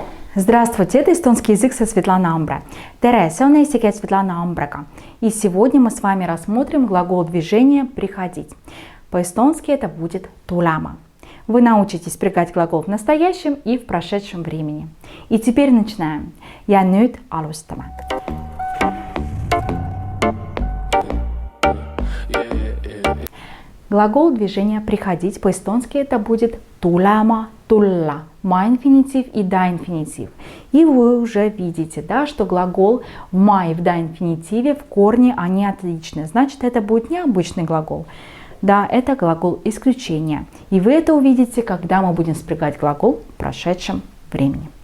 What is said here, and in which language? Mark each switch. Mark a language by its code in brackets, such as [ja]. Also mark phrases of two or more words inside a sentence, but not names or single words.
[ru] Здравствуйте, это эстонский язык со Светланой Амбре. [et] Tere, see on eesti keel Svetlana Ambrega. [ru] И сегодня мы с вами рассмотрим глагол движения «приходить». По-эстонски это будет tulema. Вы научитесь спрягать глагол в настоящем и в прошедшем времени. И теперь начинаем. [et] Ja nüüd alustame. [ru] Глагол движения «приходить» по-эстонски это будет [et] tulema, tulla, [ru] ма-инфинитив и да-инфинитив. И вы уже видите, да, что глагол в ма и в да-инфинитиве в корне они отличны. Значит, это будет необычный глагол. Да, это глагол исключения. И вы это увидите, когда мы будем спрягать глагол в прошедшем времени.